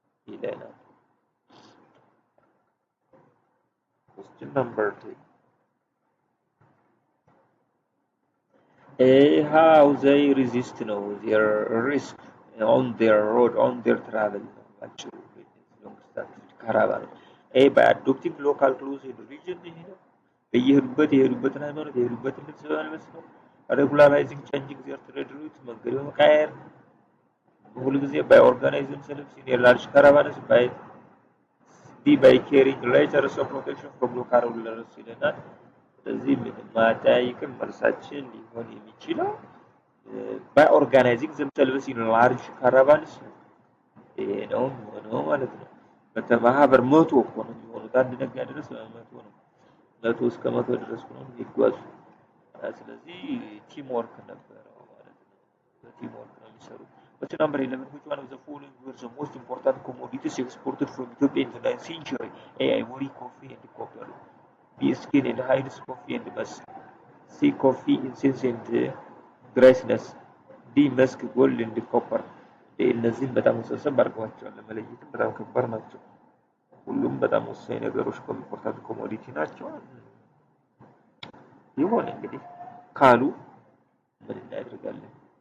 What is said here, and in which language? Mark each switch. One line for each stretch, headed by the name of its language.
Amharic: ይለናል።
English: Question number 3. How they resist their risk on their road, on their travel. Actually, long distance caravan. By adopting local clothes in the region,
Amharic: የሄዱበትን ሃይማኖት የሄዱበትን ልብስ በመልበስ ነው።
English: regularizing changing their trade routes
Amharic: መንገድ በመቃየር ሁልጊዜ
English: by organizing themselves in a large caravans by carrying letters of protection from local rulers
Amharic: ይለናል። ስለዚህ ምንም ማጠያይቅም መልሳችን ሊሆን የሚችለው
English: by organizing themselves in large caravans
Amharic: ነው ነው ማለት ነው። በተማህበር መቶ እኮ ነው የሚሆኑት አንድ ነጋዴ ድረስ መቶ ነው። መቶ እስከ መቶ ድረስ ነው የሚጓዙ። ስለዚህ ቲም ወርክ ነበረው ማለት ነው። በቲም ወርክ ነው የሚሰሩት።
English: Question number 11. Which one of the following were the most important commodities exported from Ethiopia in the 9th century? A. Ivory, coffee, and copper. B. Skin and hides, coffee and musk. C. Coffee, incense, and graceness. D. Musk, gold, and copper.
Amharic: እነዚህን በጣም ወሳኝ አድርገዋቸዋል ለመለየት በጣም ከባድ ናቸው። ሁሉም በጣም ወሳኝ ነገሮች ኢምፖርታንት ኮሞዲቲ ናቸው። ይሆን እንግዲህ ካሉ ምን እናደርጋለን?